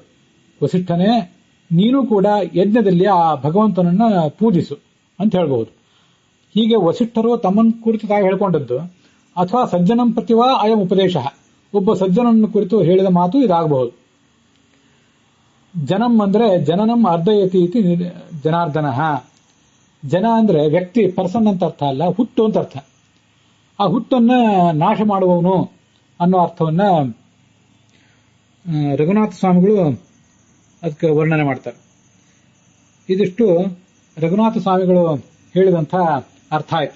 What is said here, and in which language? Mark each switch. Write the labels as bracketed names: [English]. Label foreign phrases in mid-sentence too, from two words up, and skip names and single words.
[Kannada] ವಸಿಷ್ಠನೇ ನೀನು ಕೂಡ ಯಜ್ಞದಲ್ಲಿ ಆ ಭಗವಂತನನ್ನ ಪೂಜಿಸು ಅಂತ ಹೇಳಬಹುದು. ಹೀಗೆ ವಸಿಷ್ಠರು ತಮ್ಮನ್ನು ಕುರಿತು ತಾವು ಹೇಳ್ಕೊಂಡದ್ದು, ಅಥವಾ [Sanskrit] ಸಜ್ಜನಂ ಪ್ರತಿವಾ ಅಯಂ ಉಪದೇಶ, [Kannada] ಒಬ್ಬ ಸಜ್ಜನನ್ನು ಕುರಿತು ಹೇಳಿದ ಮಾತು ಇದಾಗಬಹುದು. [Sanskrit] ಜನಂ ಅಂದ್ರೆ ಜನನಂ ಅರ್ಧಯತಿ ಇತಿ ಜನಾರ್ದನ. [Kannada] ಜನ ಅಂದ್ರೆ ವ್ಯಕ್ತಿ, ಪರ್ಸನ್ ಅಂತ ಅರ್ಥ ಅಲ್ಲ, ಹುಟ್ಟು ಅಂತ ಅರ್ಥ. ಆ ಹುಟ್ಟನ್ನ ನಾಶ ಮಾಡುವವನು ಅನ್ನೋ ಅರ್ಥವನ್ನ ರಘುನಾಥ ಸ್ವಾಮಿಗಳು ಅದಕ್ಕೆ ವರ್ಣನೆ ಮಾಡ್ತಾರೆ. ಇದಿಷ್ಟು ರಘುನಾಥ ಸ್ವಾಮಿಗಳು ಹೇಳಿದಂಥ ಅರ್ಥ ಆಯಿತು.